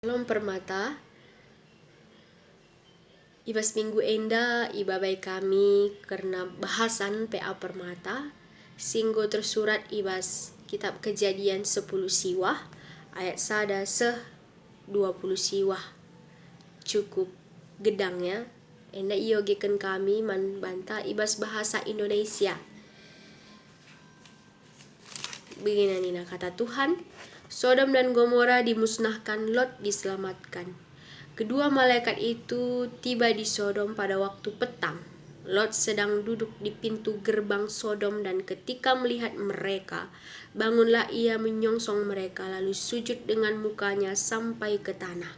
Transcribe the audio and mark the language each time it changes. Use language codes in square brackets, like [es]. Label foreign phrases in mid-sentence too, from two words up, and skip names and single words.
[btx] Shalom permata, ibas minggu enda ibabai kami karena bahasan PA permata singgo tersurat ibas kitab Kejadian 10 siwah ayat sada 20 siwah cukup gedangnya enda iogekan kami banta ibas bahasa Indonesia. [id] Begini Nina kata Tuhan, Sodom dan Gomora dimusnahkan, Lot diselamatkan. Kedua malaikat itu tiba di Sodom pada waktu petang. Lot sedang duduk di pintu gerbang Sodom dan ketika melihat mereka, bangunlah ia menyongsong mereka lalu sujud dengan mukanya sampai ke tanah.